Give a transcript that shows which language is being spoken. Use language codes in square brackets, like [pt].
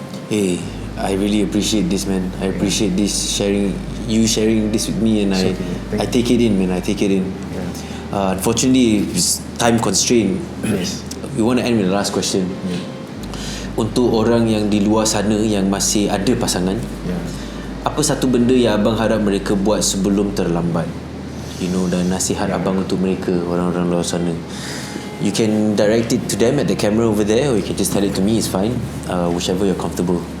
[en] Hey, I really appreciate this, man. I appreciate this sharing this with me, and It's I take it in, man. I take it in. Yeah. Unfortunately, it's time constraint. Yes. We want to end with the last question. [ms] Untuk orang yang di luar sana yang masih ada pasangan, apa satu benda yang abang harap mereka buat sebelum terlambat? [en] You know, [ms] dan nasihat abang untuk mereka, orang-orang luar sana. [en] You can direct it to them at the camera over there, or you can just tell it to me, it's fine. Whichever you're comfortable.